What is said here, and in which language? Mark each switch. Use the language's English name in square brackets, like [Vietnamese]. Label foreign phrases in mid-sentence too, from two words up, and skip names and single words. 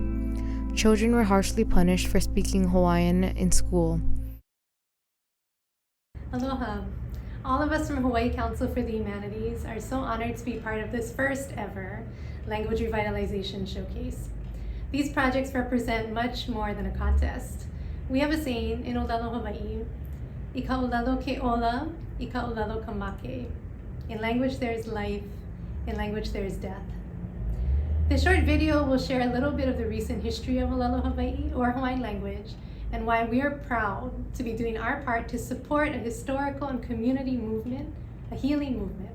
[English] Children were harshly punished for speaking Hawaiian in school. Aloha. All of us from Hawaii Council for the Humanities are so honored to be part of this first ever Language Revitalization Showcase. These projects represent much more than a contest. We have a saying in ʻŌlelo Hawaii, [Hawaiian] "Ika ʻŌlelo ke ola, ika ʻŌlelo ka make." [English] In language there is life, in language there is death. This short video will share a little bit of the recent history of ʻŌlelo Hawaii, or Hawaiian language, and why we are proud to be doing our part to support a historical and community movement, a healing movement.